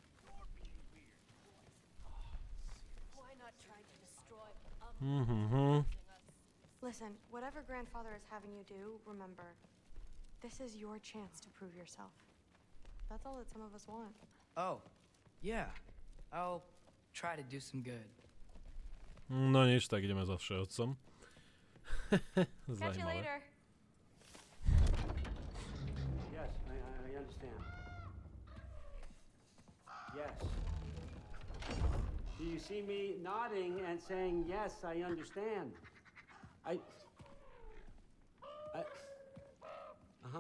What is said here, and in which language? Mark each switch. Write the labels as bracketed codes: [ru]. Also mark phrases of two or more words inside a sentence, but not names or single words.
[en] Why not try to destroy Listen, whatever Grandfather is having you do, remember, this is your chance to prove yourself. That's all that some of us want. Oh, yeah. I'll try to do some good. [sk] No nič, tak ideme za všeotcom. [en] Catch you later. Yes, I understand. Yes. Do you see me nodding and saying, yes, I understand? Uh-huh.